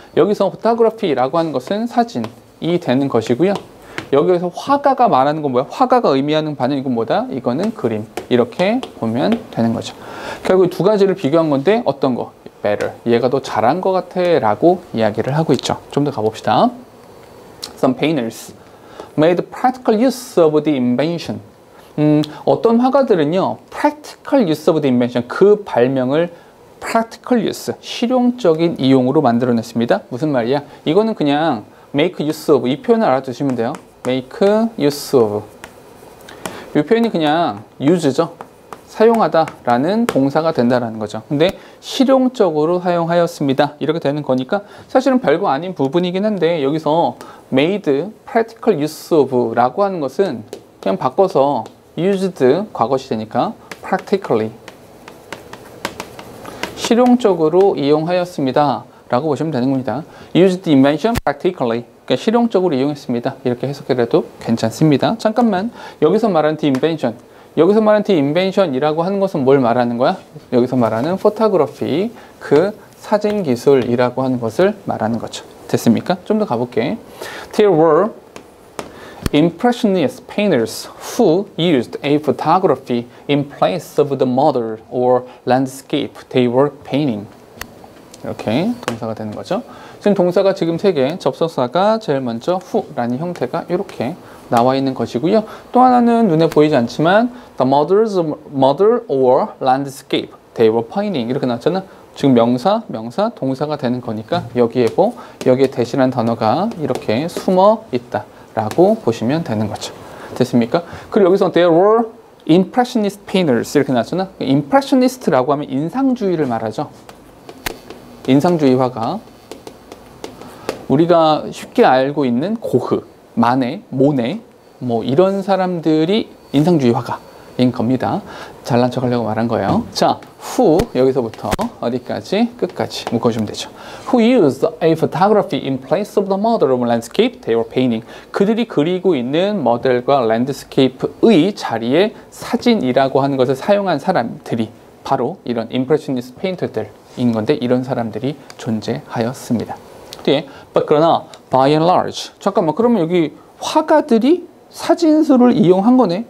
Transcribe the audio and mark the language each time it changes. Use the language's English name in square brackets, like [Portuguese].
[Korean] 여기서 photography라고 하는 것은 사진이 되는 것이고요. 여기에서 화가가 말하는 건 뭐야? 화가가 의미하는 바는 이건 뭐다? 이거는 그림. 이렇게 보면 되는 거죠. 결국 두 가지를 비교한 건데 어떤 거? [English] better. [Korean] 얘가 더 잘한 것 같아 라고 이야기를 하고 있죠. 좀 더 가봅시다. [English] Some painters made practical use of the invention. [Korean] 어떤 화가들은요, [English] practical use of the invention, [Korean] 그 발명을 practical use, 실용적인 이용으로 만들어냈습니다. 무슨 말이야? 이거는 그냥 [English] make use of, [Korean] 이 표현을 알아두시면 돼요. [English] make use of. [Korean] 이 표현이 그냥 use죠. 사용하다라는 동사가 된다라는 거죠. 근데 실용적으로 사용하였습니다. 이렇게 되는 거니까 사실은 별거 아닌 부분이긴 한데 여기서 [English] made practical use of [Korean] 라고 하는 것은 그냥 바꿔서 used 과거시 되니까 practically 실용적으로 이용하였습니다 라고 보시면 되는 겁니다. [English] used the invention practically, [Korean] 그러니까 실용적으로 이용했습니다. 이렇게 해석해도 괜찮습니다. 잠깐만, 여기서 말하는 the invention, 여기서 말하는 the invention이라고 하는 것은 뭘 말하는 거야? 여기서 말하는 photography, 그 사진 기술이라고 하는 것을 말하는 거죠. 됐습니까? 좀 더 가볼게. [English] There were Impressionist painters who used a photography in place of the model or landscape they were painting. [Korean] 이렇게 동사가 되는 거죠. 지금 동사가 지금 3개, 접속사가 제일 먼저 who라는 형태가 이렇게 나와 있는 것이고요. 또 하나는 눈에 보이지 않지만 [English] the model or landscape they were painting [Korean] 이렇게 나왔잖아. 지금 명사, 동사가 되는 거니까 여기에 여기에 대신한 단어가 이렇게 숨어 있다 라고 보시면 되는 거죠. 됐습니까? 그리고 여기서 [English] there were impressionist painters [Korean] 이렇게 나왔잖아. impressionist라고 하면 인상주의를 말하죠. 인상주의 화가. 우리가 쉽게 알고 있는 고흐, 마네, 모네 뭐 이런 사람들이 인상주의 화가인 겁니다. 잘난 척 하려고 말한 거예요. 자, who 여기서부터 어디까지? 끝까지 묶어주면 되죠. [English] Who used a photography in place of the model of landscape they were painting. [Korean] 그들이 그리고 있는 모델과 랜드스케이프의 자리에 사진이라고 하는 것을 사용한 사람들이 바로 이런 임프레셔니스트 페인터들인 건데 이런 사람들이 존재하였습니다. 뒤에 but 그러나 [English] by and large [Korean] 잠깐만 그러면 여기 화가들이 사진술을 이용한 거네.